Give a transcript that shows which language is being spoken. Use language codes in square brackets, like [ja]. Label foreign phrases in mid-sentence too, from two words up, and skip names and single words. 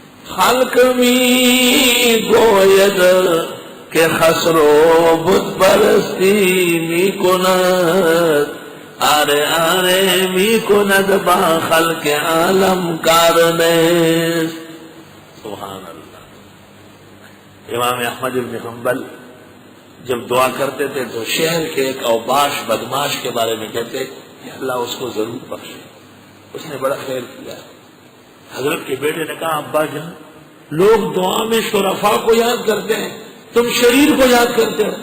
[fa] خلق می گوید که خسرو بت پرستی می کند، آره می کند با خلق عالم کارنیست. [ar] سبحان اللہ. [ur] امام احمد بن حنبل جب دعا کرتے تھے تو شہر کے ایک اوباش بدماش کے بارے میں کہتے کہ اللہ اس کو ضرور بخشے، اس نے بڑا خیر کیا. حضرت کے بیٹے نے کہا ابا جان، لوگ دعا میں شرفاء کو یاد کرتے ہیں، تم شریر کو یاد کرتے ہو.